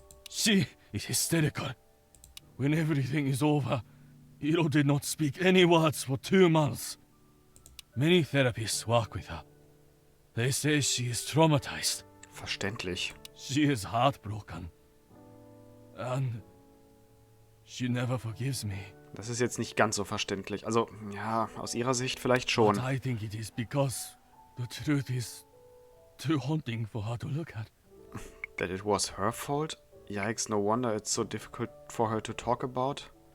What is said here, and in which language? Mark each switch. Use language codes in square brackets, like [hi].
[en] She is hysterical. When everything is over, Iro did not speak any words for 2 months. Many therapists work with her. They say she is traumatized. [de] Verständlich. [en] She is heartbroken. And she never forgives me. [de] Das ist jetzt nicht ganz so verständlich. Also, ja, aus ihrer Sicht vielleicht schon. [en] But I think it is because the truth is too haunting for her to look at. That it was her fault? Yikes, no wonder it's so difficult for her to talk about.